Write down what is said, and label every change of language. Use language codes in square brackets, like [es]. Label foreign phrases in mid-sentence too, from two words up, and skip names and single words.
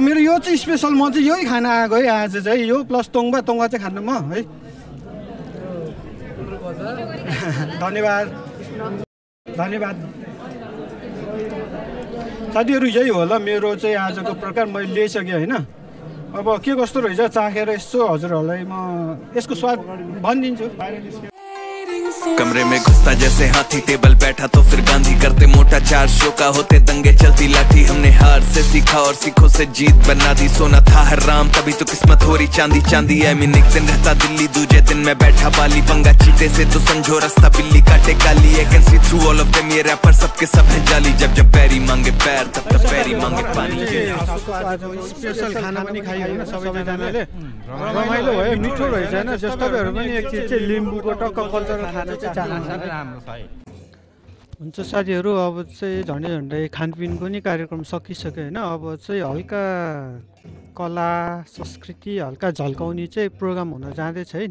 [ne] मेरो यो चाहिँ स्पेसल म चाहिँ यही खाना आएको है आज चाहिँ यो प्लस तोङ्बा चाहिँ खानु म है। धन्यवाद। धन्यवाद साथीहरू। यही होला मेरो चाहिँ आजको प्रकार मैले ल्याइसकेँ होइन। अब के कस्तो रहेछ चाखेर यसो हजुरहरूलाई म यसको स्वाद भनिदिन्छु। [hi] कमरे में घुसता जैसे हाथी टेबल बैठा तो फिर गांधी करते मोटा 4 शो का होते दंगे चलती लाठी हमने हार से सीखा और सीखों से जीत बना दी सोना था हराम तभी तो किस्मत हो रही चांदी चांदी है मीन एक दिन रहता दिल्ली दूजे दिन में बैठा बाली पंगा चीते से तो समझो रास्ता बिल्ली काटे काली है [en] can see through all of them [hi] ये रैपर सबके सब है जाली जब जब पैरी मांगे पैर तब तब पैरी मांगे पानी। [ne] स्पेशल खाना पनि खाइयो होइन सबैजनाले रमाइलो भयो मिठो रहेछ होइन। जस्तो तपाईँहरू पनि एकचोटि चाहिँ लिम्बूको टक्क कल्चरल खाना चाहिँ चाहनुहुन्छ। हुन्छ साथीहरू अब चाहिँ झन्डै झन्डै खानपिनको नि कार्यक्रम सकिसक्यो होइन। अब चाहिँ हल्का कला संस्कृति हल्का झल्काउने चाहिँ प्रोग्राम हुन जाँदैछ है।